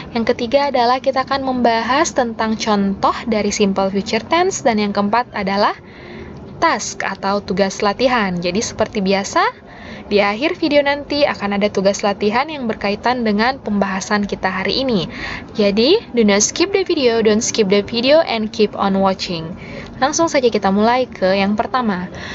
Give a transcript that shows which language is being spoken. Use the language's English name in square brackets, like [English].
[Indonesian] Yang ketiga adalah kita akan membahas tentang contoh dari simple future tense. Dan yang keempat adalah task atau tugas latihan. Jadi seperti biasa, di akhir video nanti akan ada tugas latihan yang berkaitan dengan pembahasan kita hari ini. Jadi, [English] do not skip the video, don't skip the video, and keep on watching. [Indonesian] Langsung saja kita mulai ke yang pertama.